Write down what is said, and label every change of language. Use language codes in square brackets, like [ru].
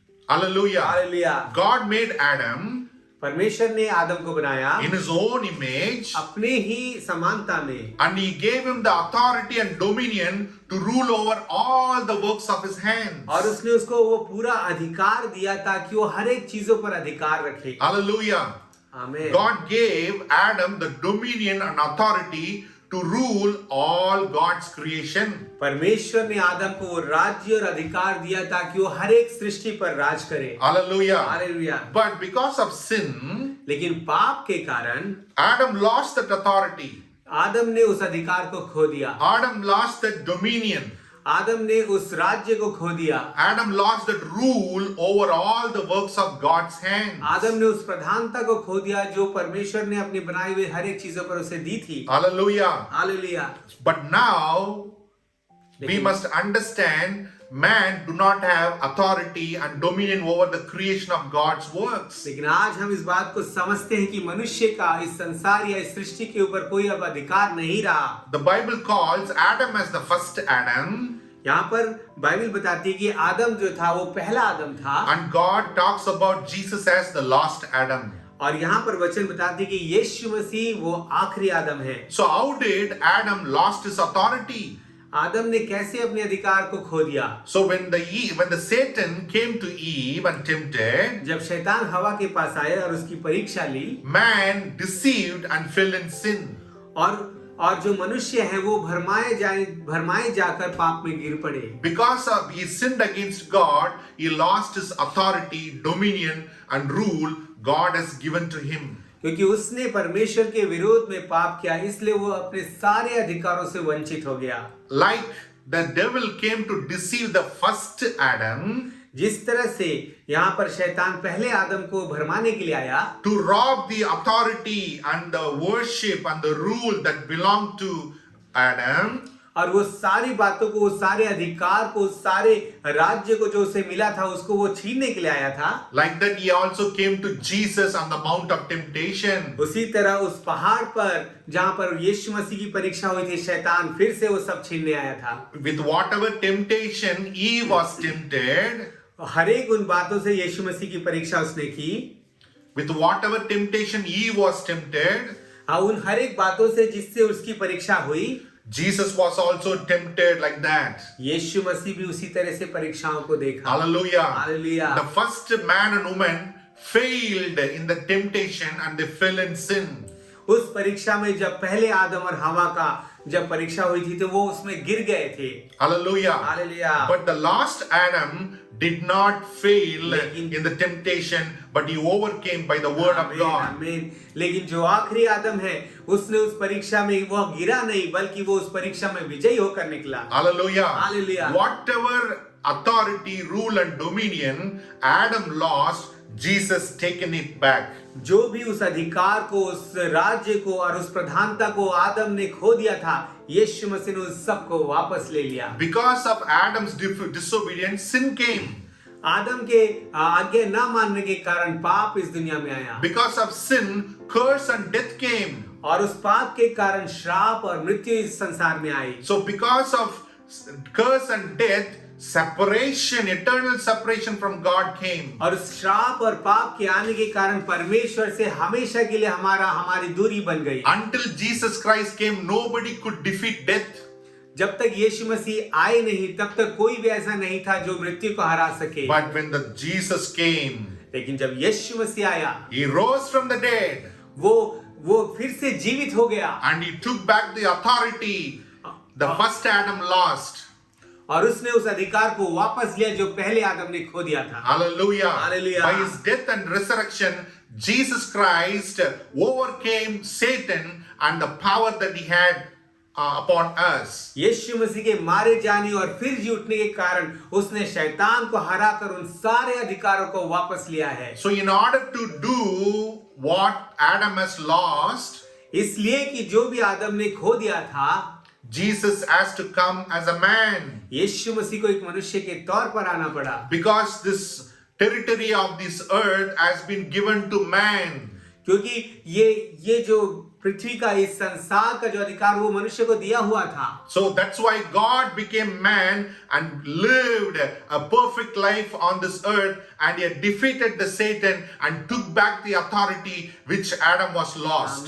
[en] Hallelujah. [hi] Hallelujah. [en] God made Adam [hi] परमेश्वर ने आदम को बनाया [en] in his own image, [hi] अपने ही समानता में, [en] and he gave him the authority and dominion to rule over all the works of his hands. [hi] और उसने उसको वो पूरा अधिकार दिया ताकि वो हर एक चीजों पर अधिकार रखे। [en] Hallelujah. [hi] आमीन। [en] God gave Adam the dominion and authority to rule all God's creation. [hi] परमेश्वर ने आदम को वो राज्य और अधिकार दिया ताकि वो हर एक सृष्टि पर राज करे। [en] Hallelujah. [hi] Hallelujah. [en] But because of sin, [hi] लेकिन पाप के कारण [en] Adam lost that authority. [hi] आदम ने उस अधिकार को खो दिया। [en] Adam lost that dominion. [hi] आदम ने उस राज्य को खो दिया। [en] Adam lost that rule over all the works of God's hands. [hi] आदम ने उस प्रधानता को खो दिया जो परमेश्वर ने अपनी बनाई हुई हर एक चीजों पर उसे दी थी। [en] Hallelujah. [hi] Hallelujah. [en] But now we must understand man do not have authority and dominion over the creation of God's works. [hi] लेकिन आज हम इस बात को समझते हैं कि मनुष्य का इस संसार या इस सृष्टि के ऊपर कोई अब अधिकार नहीं रहा। [en] The Bible calls Adam as the first Adam, [hi] यहाँ पर बाइबल बताती है कि आदम जो था वो पहला आदम था, [en] and God talks about Jesus as the last Adam. [hi] और यहाँ पर वचन बताती है कि यीशु मसीह वो आखिरी आदम है। [en] So how did Adam lost his authority? [hi] आदम ने कैसे अपने अधिकार को खो दिया? [en] So when the Satan came to Eve and tempted, [hi] जब शैतान हवा के पास आया और उसकी परीक्षा ली, [en] man deceived and fell in sin. [hi] और जो मनुष्य है वो भरमाए जाकर पाप में गिर पड़े। [en] Because of he sinned against God, he lost his authority, dominion and rule God has given to him. [hi] क्योंकि उसने परमेश्वर के विरोध में पाप किया, इसलिए वो अपने सारे अधिकारों से वंचित हो गया। [en] Like the devil came to deceive the first Adam, [hi] जिस तरह से यहाँ पर शैतान पहले आदम को भरमाने के लिए आया, [en] to rob the authority and the worship and the rule that belonged to Adam, [hi] और वो सारी बातों को, वो सारे अधिकार को, सारे राज्य को जो उसे मिला था उसको वो छीनने के लिए आया था। [en] like that he also came to Jesus on the mount of temptation. [hi] उसी तरह उस पहाड़ पर जहाँ पर यीशु मसीह की परीक्षा हुई थी, शैतान फिर से वो सब छीनने आया था। [en] With whatever temptation Eve was tempted, [hi] हर एक उन बातों से यीशु मसीह की परीक्षा उसने की। [en] with whatever temptation Eve was tempted, [hi] हाँ, उन हर एक बातों से जिससे उसकी परीक्षा हुई, [en] Jesus was also tempted like that. [hi] यीशु मसीह भी उसी तरह से परीक्षाओं को देखा। [en] Hallelujah. Hallelujah. The first man and woman failed in the temptation and they fell in sin. [hi] उस परीक्षा में जब पहले आदम और हवा का जब परीक्षा हुई थी तो वो उसमें गिर गए थे। [en] Hallelujah. Hallelujah. But the last Adam did not fail in the temptation, but he overcame by the word of God. [hi] आमीन। लेकिन जो आखिरी आदम है उसने उस परीक्षा में वो गिरा नहीं, बल्कि वो उस परीक्षा में विजयी होकर निकला। [en] Hallelujah. Hallelujah. Whatever authority, rule and dominion Adam lost, Jesus taken it back. [hi] जो भी उस अधिकार को, उस राज्य को और उस प्रधानता को आदम ने खो दिया था, यीशु मसीह ने उस सब को वापस ले लिया। [en] Because of Adam's disobedience, sin came. [hi] आदम के आज्ञा न मानने के कारण पाप इस दुनिया में आया। [en] Because of sin, curse and death came. [hi] और उस पाप के कारण श्राप और मृत्यु इस संसार में आई। [en] So because of curse and death, separation, eternal separation from God came. [hi] और उस श्राप और पाप के आने के कारण परमेश्वर से हमेशा के लिए हमारी दूरी बन गई। [en] Until Jesus Christ came, nobody could defeat death. [hi] जब तक यीशु मसीह आए नहीं तब तक कोई भी ऐसा नहीं था जो मृत्यु को हरा सके। [en] But when the Jesus came, [hi] लेकिन जब यीशु मसीह आया, [en] he rose from the dead. [hi] वो फिर से जीवित हो गया। [en] And he took back the authority the first Adam lost. [hi] और उसने उस अधिकार को वापस लिया जो पहले आदम ने खो दिया था। [en] Hallelujah. Hallelujah. By his death and resurrection, Jesus Christ overcame Satan and the power that he had upon us. [hi] यीशु मसीह के मारे जाने और फिर जी उठने के कारण उसने शैतान को हराकर उन सारे अधिकारों को वापस लिया है। [en] So in order to do what Adam has lost, [hi] इसलिए कि जो भी आदम ने खो दिया था, [en] Jesus has to come as a man. [hi] यीशु मसीह को एक मनुष्य के तौर पर आना पड़ा, [en] Because this territory of this earth has been given to man. [hi] क्योंकि ये जो पृथ्वी का इस संसार का जो अधिकार वो मनुष्य को दिया हुआ था। [en] So that's why God became man and lived a perfect life on this earth, and he had defeated the Satan and took back the authority which Adam was lost.